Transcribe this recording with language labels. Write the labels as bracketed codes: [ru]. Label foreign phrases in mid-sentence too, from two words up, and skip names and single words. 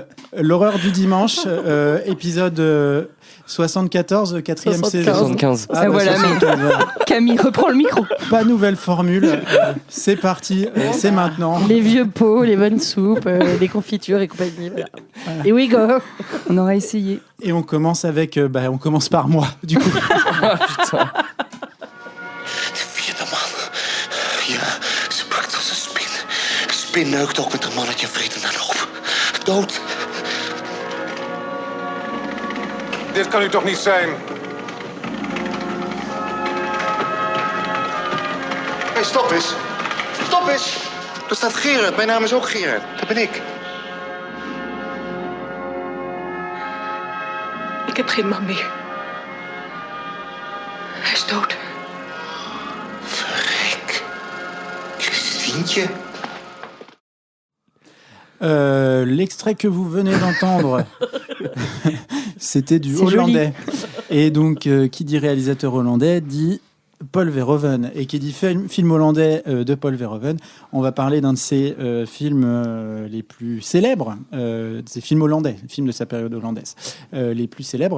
[fr] L'horreur du dimanche, épisode 74, 4e saison. 75. Ah, voilà, Camille reprend le micro. Pas nouvelle formule. C'est parti, c'est maintenant. Les vieux pots, les bonnes soupes, les confitures et compagnie. Voilà. Et [en] we go. [fr] On aura essayé. Et on commence on commence par moi, du coup. Ah putain. [nl] De vierde man. Ja, ze brak als een spin. Spin neukt ook met een mannetje vreten dan op. Dood. Dit kan u toch niet zijn? Hé, stop eens. Stop eens. Daar staat Gerard. Mijn naam is ook Gerard. Dat ben ik. Ik heb geen man meer. Hij is dood. Verrek. Christientje. [fr] L'extrait que vous venez d'entendre, c'était du hollandais. Et donc, qui dit réalisateur hollandais dit Paul Verhoeven. Et qui dit film hollandais de Paul Verhoeven, on va parler d'un de ses films les plus célèbres, ses films hollandais, films de sa période hollandaise, les plus célèbres.